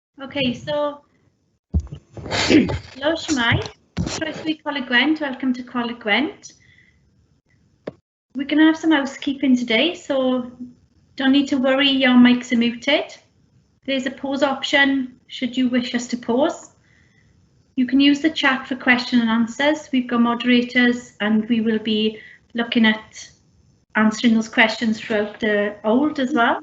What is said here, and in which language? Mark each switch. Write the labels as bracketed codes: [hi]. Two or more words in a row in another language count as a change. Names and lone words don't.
[en] Okay, so hello Shmai, croeso Coleg Gwent, welcome to Coleg Gwent. We're going to have some housekeeping today, so don't need to worry, your mics are muted. There's a pause option should you wish us to pause. You can use the chat for question and answers. We've got moderators and we will be looking at answering those questions throughout the hold as well.